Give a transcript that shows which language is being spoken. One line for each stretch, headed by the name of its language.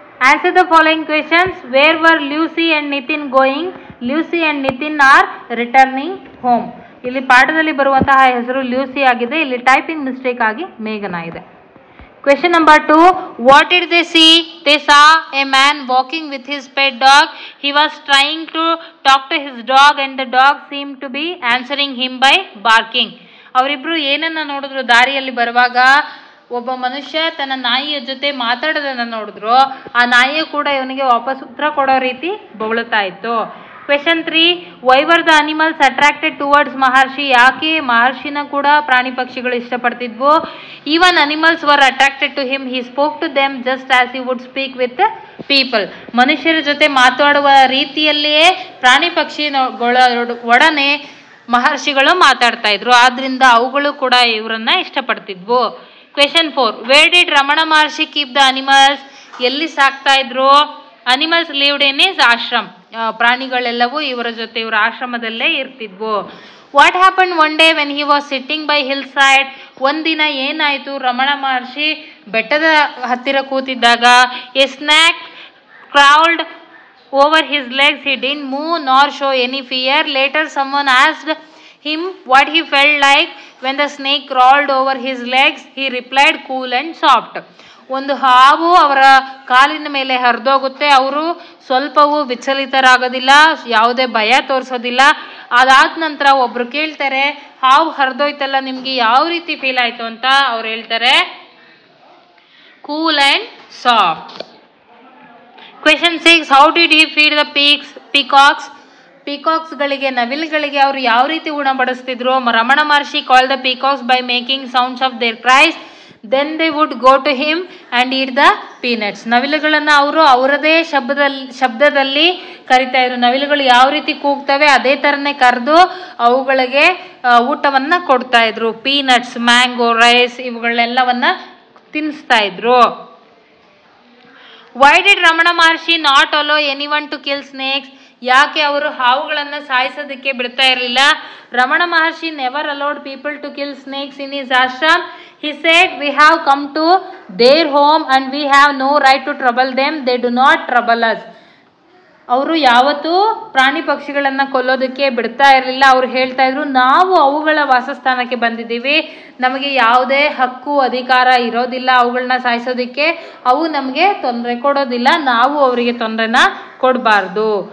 English: Answer the following questions. Where were Lucy and Nitin going? Lucy and Nitin are returning home.
Kannada: ಇಲ್ಲಿ ಪಾಠದಲ್ಲಿ ಬರುವಂತಹ ಹೆಸರು Lucy ಆಗಿದೆ, ಇಲ್ಲಿ ಟೈಪಿಂಗ್ ಮಿಸ್ಟೇಕ್ ಆಗಿ ಮೇಘನಾ ಇದೆ.
English: Question number 2. What did they see? They saw a man walking with his pet dog. He was trying to talk to his dog and the dog seemed to be answering him by barking.
Kannada: ಅವರಿಬ್ರು ಏನನ್ನ ನೋಡಿದ್ರು? ದಾರಿಯಲ್ಲಿ ಬರುವಾಗ ಒಬ್ಬ ಮನುಷ್ಯ ತನ್ನ ನಾಯಿಯ ಜೊತೆ ಮಾತಾಡೋದನ್ನ ನೋಡಿದ್ರು. ಆ ನಾಯಿಯು ಕೂಡ ಇವನಿಗೆ ವಾಪಸ್ ಉತ್ತರ ಕೊಡೋ ರೀತಿ ಬೊಗಳುತ್ತಾ ಇತ್ತು. Question 3.
English: Why were the animals attracted towards Maharshi?
Kannada: ಯಾಕೆ ಮಹರ್ಷಿನ ಕೂಡ ಪ್ರಾಣಿ ಪಕ್ಷಿಗಳು ಇಷ್ಟಪಡ್ತಿದ್ವು?
English: Even animals were attracted to him. He spoke to them just as he would speak with people.
Kannada: ಮನುಷ್ಯರ ಜೊತೆ ಮಾತಾಡುವ ರೀತಿಯಲ್ಲಿಯೇ ಪ್ರಾಣಿ ಪಕ್ಷಿಗಳ ಒಡನೆ ಮಹರ್ಷಿಗಳು ಮಾತಾಡ್ತಾ ಇದ್ರು, ಆದ್ರಿಂದ ಅವುಗಳು ಕೂಡ ಇವರನ್ನ ಇಷ್ಟಪಡ್ತಿದ್ವು.
English: Question 4. Where did Ramana Maharshi keep the animals?
Kannada: ಎಲ್ಲಿ ಸಾಕ್ತಾ ಇದ್ರು?
English: Animals lived in his ashram.
Kannada: ಪ್ರಾಣಿಗಳೆಲ್ಲವೂ ಇವರ ಜೊತೆ ಇವರ ಆಶ್ರಮದಲ್ಲೇ ಇರ್ತಿದ್ವು.
English: What happen one day when he was sitting by hillside?
Kannada: ಒಂದಿನ ಏನಾಯ್ತು? ರಮಣ ಮಹರ್ಷಿ ಬೆಟ್ಟದ ಹತ್ತಿರ ಕೂತಿದ್ದಾಗ
English: A snake crawled over his legs. He didn't move nor show any fear. Later someone asked him what he felt like when the snake crawled over his legs. He replied cool and soft.
Kannada: ಒಂದು ಹಾವು ಅವರ ಕಾಲಿನ ಮೇಲೆ ಹರಿದೋಗುತ್ತೆ, ಅವರು ಸ್ವಲ್ಪವೂ ವಿಚಲಿತರಾಗೋದಿಲ್ಲ, ಯಾವುದೇ ಭಯ ತೋರಿಸೋದಿಲ್ಲ. ಅದಾದ ನಂತರ ಒಬ್ರು ಕೇಳ್ತಾರೆ, ಹಾವು ಹರಿದೋಯ್ತಲ್ಲ, ನಿಮ್ಗೆ ಯಾವ ರೀತಿ ಫೀಲ್ ಆಯ್ತು ಅಂತ. ಅವ್ರು ಹೇಳ್ತಾರೆ
English: Cool and soft.
Kannada: Question 6.
English: How did he feed the peacocks?
Kannada: ಪೀಕಾಕ್ಸ್ಗಳಿಗೆ, ನವಿಲುಗಳಿಗೆ ಅವರು ಯಾವ ರೀತಿ ಉಣಬಡಿಸ್ತಿದ್ರು?
English: Ramana Maharshi call the peacocks by making sounds of their cries. Then they would go to him and eat the peanuts.
Kannada: ನವಿಲುಗಳನ್ನು ಅವರು ಅವರದೇ ಶಬ್ದದಲ್ಲಿ ಕರಿತಾ ಇದ್ರು. ನವಿಲುಗಳು ಯಾವ ರೀತಿ ಕೂಗ್ತವೆ ಅದೇ ಥರನೇ ಕರೆದು ಅವುಗಳಿಗೆ ಊಟವನ್ನ ಕೊಡ್ತಾ ಇದ್ರು. ಪೀನಟ್ಸ್, ಮ್ಯಾಂಗೋ, ರೈಸ್ ಇವುಗಳೆಲ್ಲವನ್ನ ತಿನ್ನಿಸ್ತಾ ಇದ್ರು.
English: Why did Ramana Maharshi not allow anyone to kill snakes?
Kannada: ಯಾಕೆ ಅವರು ಹಾವುಗಳನ್ನು ಸಾಯಿಸೋದಕ್ಕೆ ಬಿಡ್ತಾ ಇರಲಿಲ್ಲ?
English: Ramana Maharshi never allowed people to kill snakes in his ashram. He said, we have come to their home and we have no right to trouble them. They do not trouble us.
Kannada: ಅವರು ಯಾವತ್ತೂ ಪ್ರಾಣಿ ಪಕ್ಷಿಗಳನ್ನ ಕೊಲ್ಲೋದಕ್ಕೆ ಬಿಡ್ತಾ ಇರಲಿಲ್ಲ. ಅವ್ರು ಹೇಳ್ತಾ ಇದ್ರು, ನಾವು ಅವುಗಳ ವಾಸಸ್ಥಾನಕ್ಕೆ ಬಂದಿದ್ದೀವಿ, ನಮಗೆ ಯಾವುದೇ ಹಕ್ಕು ಅಧಿಕಾರ ಇರೋದಿಲ್ಲ ಅವುಗಳನ್ನ ಸಾಯಿಸೋದಕ್ಕೆ. ಅವು ನಮಗೆ ತೊಂದರೆ ಕೊಡೋದಿಲ್ಲ, ನಾವು ಅವರಿಗೆ ತೊಂದರೆನ ಕೊಡಬಾರ್ದು.